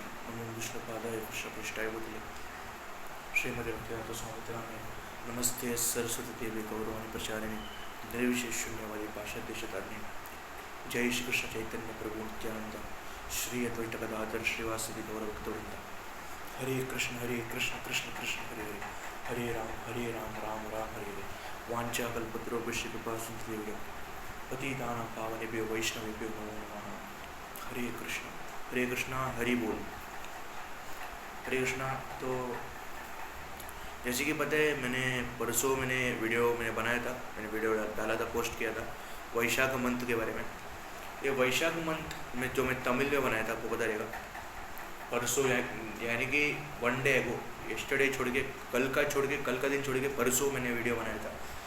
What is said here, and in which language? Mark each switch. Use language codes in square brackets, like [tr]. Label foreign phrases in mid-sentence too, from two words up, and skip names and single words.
[sa] नमो विष्णुपादाय कृष्णपृष्ठाय भूतले श्रीमती भक्तिवेदांत स्वामी नामे नमस्ते सरस्वती देवी गौरवाणी प्रचारिणे निर्विशेष शून्यवादी पाशादेशतारिणे। जय श्री कृष्ण चैतन्य प्रभु नित्यानंद श्री अद्वैत गदाधर श्रीवासदि गौरभक्तवृंद। हरे कृष्ण कृष्ण कृष्ण हरे हरे राम राम हरे हरे। वाञ्छाकल्पतरुभ्यश्च कृपासिन्धुभ्यो पतितानां पावनेभ्यो वैष्णवेभ्यो नमो नमः। [hi] हरे कृष्णा हरि बोल। हरे कृष्णा। तो जैसे कि पता है, मैंने परसों वीडियो बनाया था, मैंने वीडियो डाला था, पोस्ट किया था वैशाख मंथ के बारे में। ये वैशाख मंथ में जो मैं तमिल में बनाया था, आपको पता रहेगा। परसों यानी कि [en] one day ago, [hi] यस्टरडे छोड़ के, कल का दिन छोड़ के परसों मैंने वीडियो बनाया था।